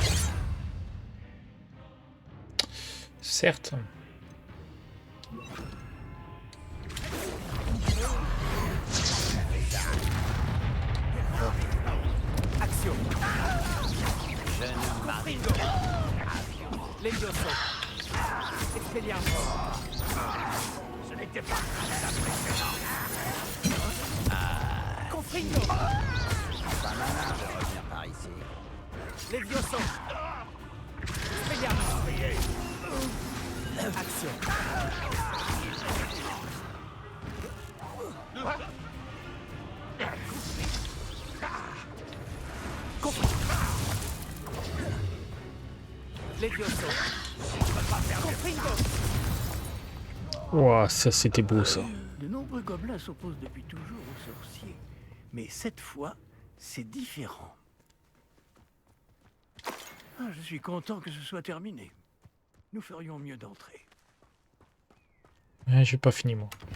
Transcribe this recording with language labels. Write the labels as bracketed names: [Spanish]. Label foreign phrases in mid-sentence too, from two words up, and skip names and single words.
[French] Certes. Action. Jeune Marie. Levioso. Expelliarmus. Ce n'était pas Confringo. pas malin de revenir par ici. Levioso. Expelliarmus. Action. Levioso. Confringo. Ouah, ça c'était beau ça. De nombreux gobelins s'opposent depuis toujours aux sorciers. Mais cette fois, c'est différent. Ah, je suis content que ce soit terminé. Nous ferions mieux d'entrer. Ouais, j'ai pas fini moi.